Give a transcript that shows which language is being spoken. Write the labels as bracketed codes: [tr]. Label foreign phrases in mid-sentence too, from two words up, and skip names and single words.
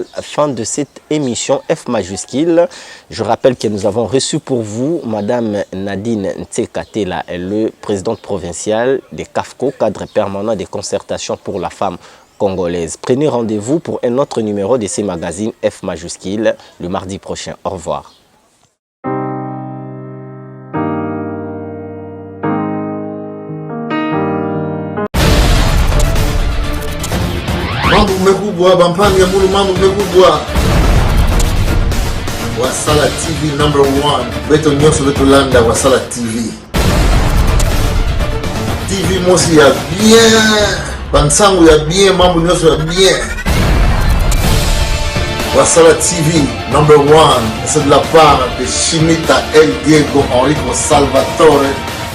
[fr] Fin de cette émission F majuscule. Je rappelle que nous avons reçu pour vous Madame Nadine Ntela, le présidente provinciale de CAFCO, cadre permanent de concertation pour la femme congolaise. Prenez rendez-vous pour un autre numéro de ces magazines F majuscule le mardi prochain. Au revoir. [ktu] Mambo mekubwa bampani ya mulu mambo mekubwa Wasala TV #1 beto nyonso beto landa Wasala TV TV mosi ya bien bansangu ya bien mambo nyonso ya bien Wasala TV #1 [fr] c'est de la part de [ktu] Shimita El Diego Enrico Salvatore